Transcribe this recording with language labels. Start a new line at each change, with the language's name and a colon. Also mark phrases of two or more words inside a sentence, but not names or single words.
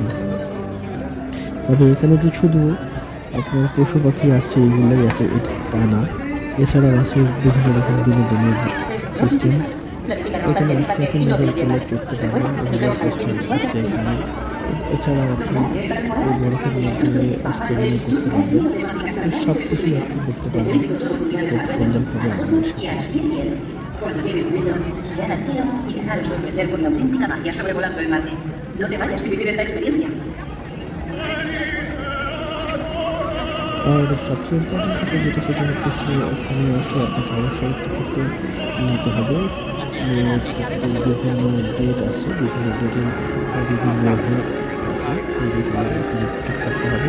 Bangla: তবে এখানে যে শুধু আপনার পশু পাখি আছে এগুলোই আছে এটা তা না, এছাড়াও আছে বিভিন্ন রকম বিনোদনের সিস্টেম। এখানে আসতে আপনি
English: mobile collect
Bangla: করতে পারেন,
English: mobile system
Bangla: আছে এখানে। এছাড়াও আপনি এই বরফের মধ্যে স্কেটিং করতে পারবেন, সব কিছুই আপনি করতে পারবেন খুব সুন্দরভাবে আমাদের সাথে।
Spanish: Cuando tiene un momento, mirar al cielo y dejaros sorprender por la auténtica magia sobrevolando el mate. No te vayas sin vivir esta experiencia.
Bangla: আর সবচেয়ে ইম্পর্টেন্ট যেটা সেটা হচ্ছে এখানে আসলে আপনাকে অবশ্যই টিকিট নিতে হবে। বিভিন্ন ডেট আছে, বিভিন্ন ডেটের বিভিন্ন আছে, সেই বিষয়ে আপনি টিকিট কাটতে হবে।